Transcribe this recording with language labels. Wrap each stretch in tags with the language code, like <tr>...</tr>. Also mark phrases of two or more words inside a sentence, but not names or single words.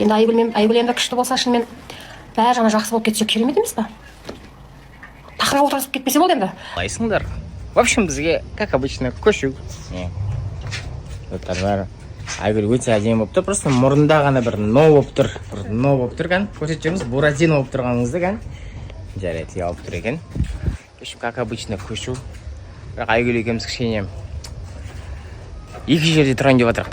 <kk>Енді Айгүл енді күшті болса шынымен бәрі жаңа жақсы болып кетсе керемет емес па? Тақырға отырғызып кетпесе болды енді. Айсыңдар.</kk> <ru>В общем, бізге, как обычно,</ru> <kk>көшу. Бәрі Айгүл өте әдемі болып тұр. Просто мұрында ғана бір но болып тұр. Бір но болып тұр кән. Көрсетеміз, Буратино болып тұрғаныңызды кән. Жарайды, алып тұр екен.</kk> <ru>Как обычно,</ru> <kk>көшу. Бірақ Айгүл екеуміз кішкене екі жерде тұрайын деп жатырық.</kk>